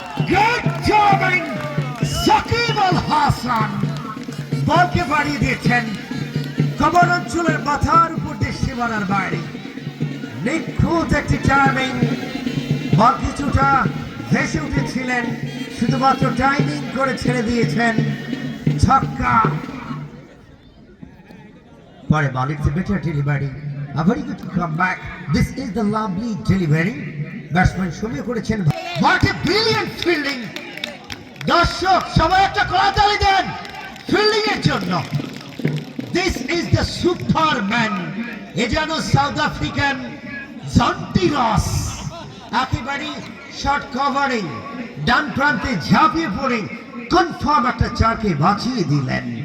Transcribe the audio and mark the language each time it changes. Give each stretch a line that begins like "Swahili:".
English: Great jobbing!
Bangla: Shakib Al Hasan বলকে বাড়িয়ে দিয়েছেন কবর অঞ্চলের মাথার উপর দিয়ে সীমানার বাইরে। নিখুঁত একটি টাইমিং। বল কিছুটা ভেসে উঠেছিলেন, শুধুমাত্র টাইমিং করে ছেড়ে দিয়েছেন। ছক্কা। পরে বল,
English: it's a better delivery. A very good comeback. This is the lovely delivery.
Bangla: Batsman সময় করেছেন।
English: What a brilliant fielding!
Bangla: দর্শক সবাই একটা করতালি দেন ফিল্ডিং এর জন্য।
English: This is the superman.
Bangla: এ যেন সাউথ আফ্রিকান জন্টি রস। একেবারে শর্ট কভারিং, ডান প্রান্তে ঝাঁপিয়ে পড়ে কনফার্ম একটা চারকে বাঁচিয়ে দিলেন।